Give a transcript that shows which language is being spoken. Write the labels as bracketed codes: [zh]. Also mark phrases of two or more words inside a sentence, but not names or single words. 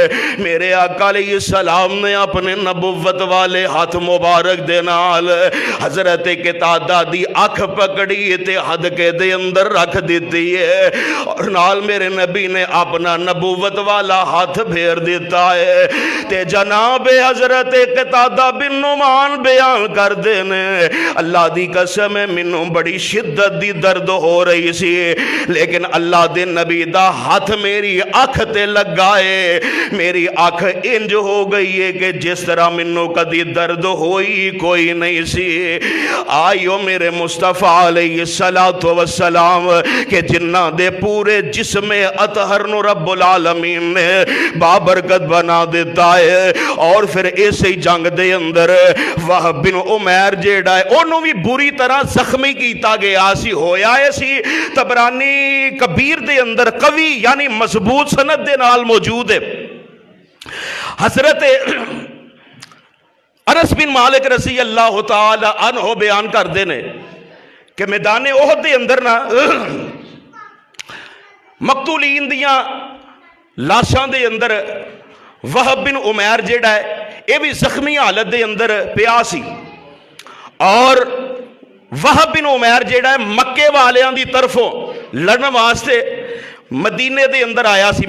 [pa] میرے آقا [ar] علیہ السلام [pa] نے اپنے نبوت والے ہاتھ مبارک دے نال حضرت قتادہ دی اکھ پکڑی تے حدقے دے اندر رکھ دیتی ہے اور نال میرے نبی نے اپنا نبوت والا ہاتھ پھیر دیتا ہے. تے جناب حضرت قتادہ بن نعمان بیان کر دینے اللہ دی قسم منوں بڑی شدت دی درد ہو رہی سی لیکن اللہ دے نبی دا ہاتھ میری اکھ تے لگائے. میری اکھ انج ہو گئی ہے کہ جس طرح مینوں کدی درد ہوئی کوئی نہیں سی. آیو میرے مصطفیٰ [ar] عليه الصلاة والسلام [pa] کہ جنہاں دے پورے جسم اطہر نوں [ar] رب العالمين [pa] نے بابرکت بنا دیتا ہے. اور فیر اسے جنگ دے اندر وہب بن عمیر جیہڑا ہے اوہنوں بھی بری طرح زخمی کیا گیا سی. ہویا سی طبرانی کبیر دے اندر قوی یعنی مضبوط سند دے نال موجود ہے. حضرت انس بن مالک [ar] رضي الله تعالى عنه [pa] بیان کرتے ہیں کہ میدان احد دے اندر نا مقتولین دیاں لاشاں دے اندر وہب بن عمیر جیہڑا ہے یہ بھی زخمی حالت دے اندر پیا سی. اور وہب بن عمیر جیہڑا ہے مکے والیاں دی طرفوں لڑن واسطے مدینے دے اندر آیا سی.